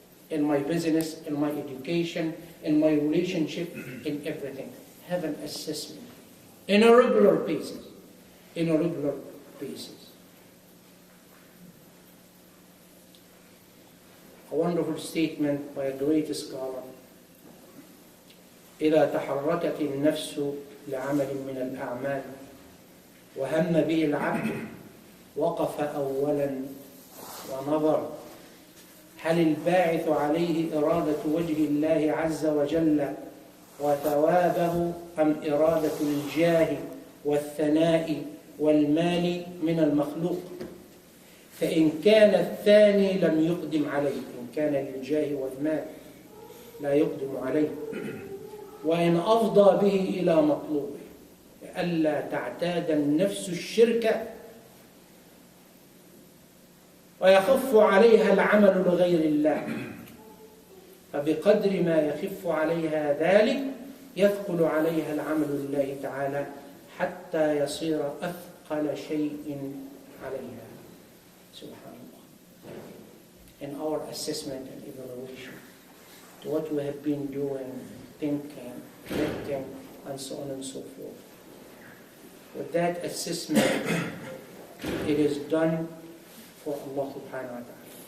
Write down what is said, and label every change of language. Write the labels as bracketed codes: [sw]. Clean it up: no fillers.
[en] In my business, in my education, in my relationship, in everything. Have an assessment in a regular basis. In a regular basis. A wonderful statement by a great scholar. [ar] إذا تحركت النفس لعمل من الأعمال وهم به العبد وقف أولا ونظر هل الباعث عليه إرادة وجه الله عز وجل وثوابه أم إرادة الجاه والثناء والمال من المخلوق. فإن كان الثاني لم يقدم عليه، إن كان للجاه والمال لا يقدم عليه، وإن أفضى به إلى مطلوبه ألا تعتاد النفس الشرك ويخف عليها العمل لغير الله، فبقدر ما يخف عليها ذلك يثقل عليها العمل لله تعالى حتى يصير أثقل شيء عليها. Subhanallah. [en] In our assessment and evaluation to what we have been doing, thinking, acting, and so on and so forth. With that assessment, it is done for Allah subhanahu wa ta'ala.